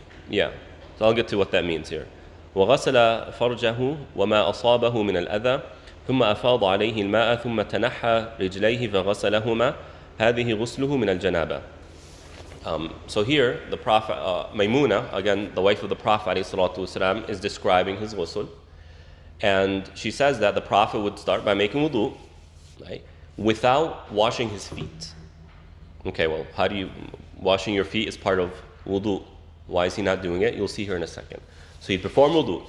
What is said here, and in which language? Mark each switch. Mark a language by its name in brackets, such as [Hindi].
[English] Yeah, so I'll get to what that means here. [Arabic] وغسل فرجه وما أصابه من الأذى ثم أفاض عليه الماء ثم تنحى رجليه فغسلهما هذه غسله من الجنابة. [English] So here, the Prophet, Maymuna, again, the wife of the Prophet ﷺ, is describing his ghusl. And she says that the Prophet would start by making wudu, right, without washing his feet. Okay, well, washing your feet is part of wudu. Why is he not doing it? You'll see here in a second. So he'd perform wudu.